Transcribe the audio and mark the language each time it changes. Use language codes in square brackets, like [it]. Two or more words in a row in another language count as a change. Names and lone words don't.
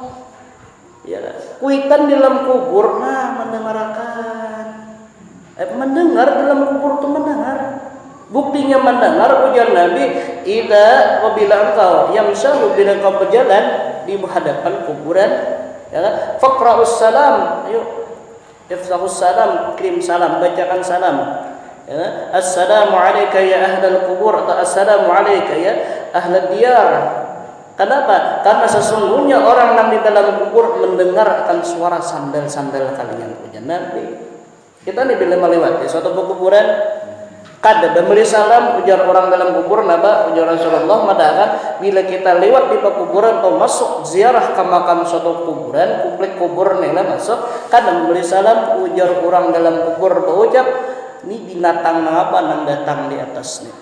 [bjn] Ya, kuitan di dalam kubur, mendengar dalam kubur itu mendengar. Buktinya mendengar ujar Nabi, apabila engkau yamshahu bila engkau berjalan di hadapan kuburan, ya kan? [ar] فاقرأ السلام, ayo. أفشوا السلام, [bjn] kirim salam, bacakan salam. [ar] يا السلام عليك يا أهل القبور atau السلام عليك يا أهل الديار. [bjn] Kenapa? Karena sesungguhnya orang yang di dalam kubur mendengar akan suara sandal-sandal kalian. Ujar Nabi. Kita nih bila melewati suatu kuburan, kada memberi salam ujar orang dalam kubur, naba ujar Rasulullah madakan bila kita lewat di kuburan atau masuk ziarah ke makam suatu kuburan, komplek kubur nih masuk, kada memberi salam ujar orang dalam kubur berucap, ini binatang apa nang datang di atas nih.